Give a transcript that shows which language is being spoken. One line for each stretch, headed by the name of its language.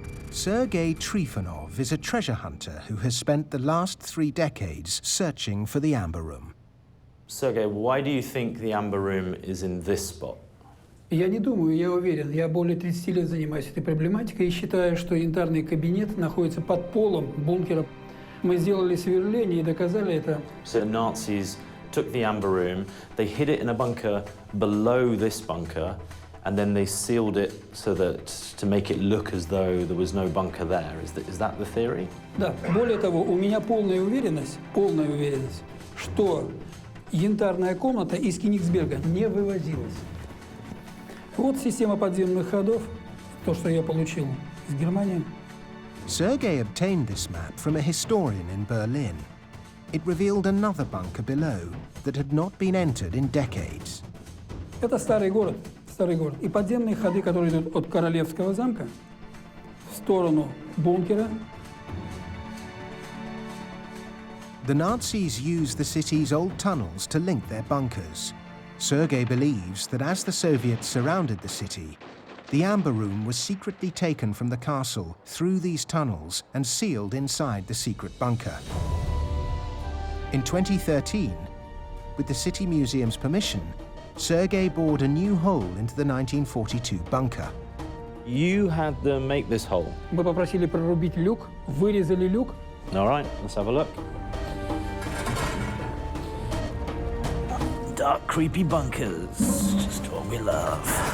English: Sergei Trifonov is a treasure hunter who has spent the last 3 decades searching for the Amber Room. Sergei, why do you think the Amber Room is in this spot?
Russian: Я не думаю, я уверен. Я более 30 лет занимаюсь этой проблематикой и считаю, что янтарный кабинет находится под полом бункера. Мы сделали сверление и доказали это.
English: So the Nazis took the Amber Room, they hid it in a bunker below this bunker, and then they sealed it so that to make it look as though there was no bunker there. Is that the theory?
Russian: Да. Более того, у меня полная уверенность, что янтарная комната из Кёнигсберга не вывозилась. Вот система подземных ходов, то, что я получил из Германии.
English: Sergei obtained this map from a historian in Berlin. It revealed another bunker below that had not been entered in decades.
Russian: Это старый город. И подземные ходы, которые идут от Королевского замка в сторону бункера.
English: The Nazis used the city's old tunnels to link their bunkers. Sergei believes that as the Soviets surrounded the city, the Amber Room was secretly taken from the castle through these tunnels and sealed inside the secret bunker. In 2013, with the City Museum's permission, Sergei bored a new hole into the 1942 bunker. You had them make this hole?
Russian: Мы попросили прорубить люк, вырезали люк.
English: All right, let's have a look. Dark, creepy bunkers, just what we love.